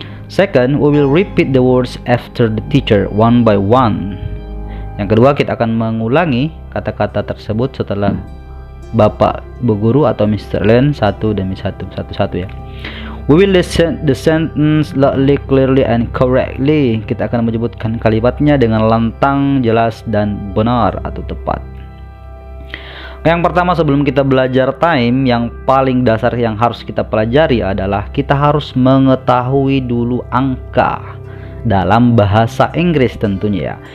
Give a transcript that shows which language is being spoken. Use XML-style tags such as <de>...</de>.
<en>Second, we will repeat the words after the teacher one by one.</en> <id>Yang kedua, kita akan mengulangi kata-kata tersebut setelah Bapak Bu Guru atau Mr. Len satu demi satu ya.</id> <en>We will listen the sentence loudly, clearly, and correctly.</en> <id>Kita akan menyebutkan kalimatnya dengan lantang, jelas, dan benar atau tepat. Yang pertama, sebelum kita belajar time, yang paling dasar yang harus kita pelajari adalah kita harus mengetahui dulu angka dalam bahasa Inggris tentunya ya.</id>